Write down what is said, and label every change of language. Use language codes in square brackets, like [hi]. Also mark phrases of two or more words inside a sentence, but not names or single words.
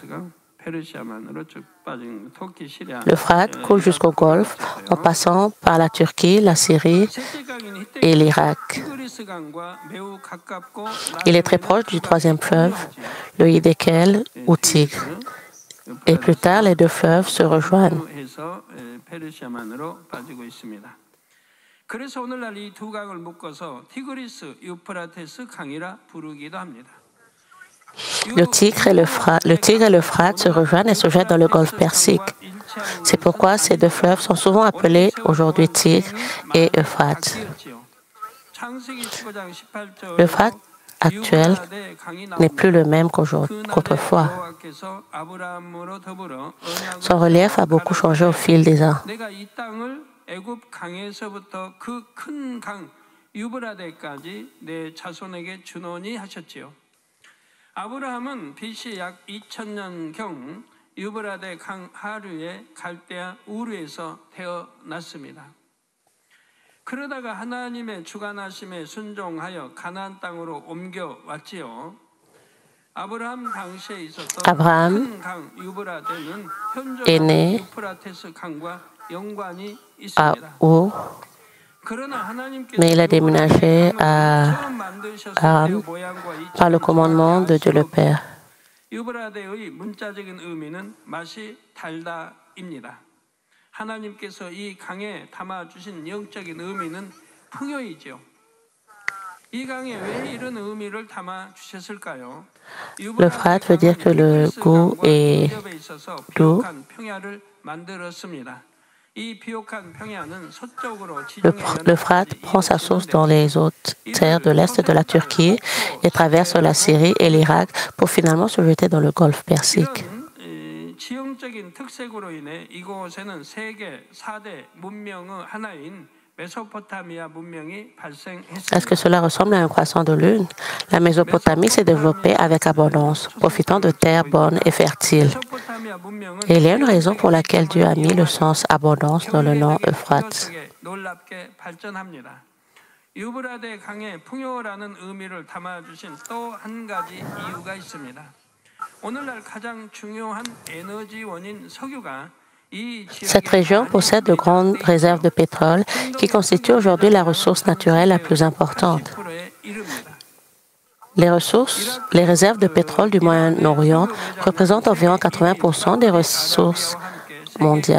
[fr] L'Euphrate coule jusqu'au Golfe en passant par la Turquie, la Syrie et l'Irak. Il est très proche du troisième fleuve, le Hiddekel ou Tigre. Et plus tard, les deux fleuves se rejoignent. [ko] 그래서 오늘날 이 두 강을 묶어서 티그리스 유프라테스 강이라 부르기도 합니다. [fr] Le Tigre et l'Euphrate se rejoignent et se jettent dans le golfe Persique. C'est pourquoi ces deux fleuves sont souvent appelés aujourd'hui Tigre et Euphrate. L'Euphrate actuel n'est plus le même qu'autrefois. Son relief a beaucoup changé au fil des ans. [ko] 애굽 강에서부터 그 큰 강 유브라데까지 내 자손에게 주노니 하셨지요. 아브라함은 BC 약 2000년경 유브라데 강 하류의 갈대아 우르에서 태어났습니다. 그러다가 하나님의 주관하심에 순종하여 가나안 땅으로 옮겨왔지요. 아브라함 당시에 있었던 큰 강 유브라데는 현존하는 유프라테스 강과 [fr] à Our, mais il a déménagé à Aram par le commandement de Dieu le Père. [ko] 유브라데의 문자적인 의미는 맛이 달다입니다. 하나님께서 이 강에 담아주신 영적인 의미는 풍요이죠. 이 강에 왜 이런 의미를 담아주셨을까요? [fr] L'Euphrate veut dire que le goût est doux. L'Euphrate prend sa source dans les hautes terres de l'est de la Turquie et traverse la Syrie et l'Irak pour finalement se jeter dans le golfe Persique. [ko] 지형적인 특색으로 인해 이곳에는 세계 4대 문명의 하나인 [fr] Est-ce que cela ressemble à un croissant de lune? La Mésopotamie s'est développée avec abondance, profitant de terres bonnes et fertiles. Et il y a une raison pour laquelle Dieu a mis le sens abondance dans le nom Euphrate. [ko] 유브라데 강에 풍요라는 의미를 담아주신 또 한 가지 이유가 있습니다. 오늘날 가장 중요한 에너지원인 석유가 [fr] Cette région possède de grandes réserves de pétrole qui constituent aujourd'hui la ressource naturelle la plus importante. Les réserves de pétrole du Moyen-Orient représentent environ 80% des ressources mondiales.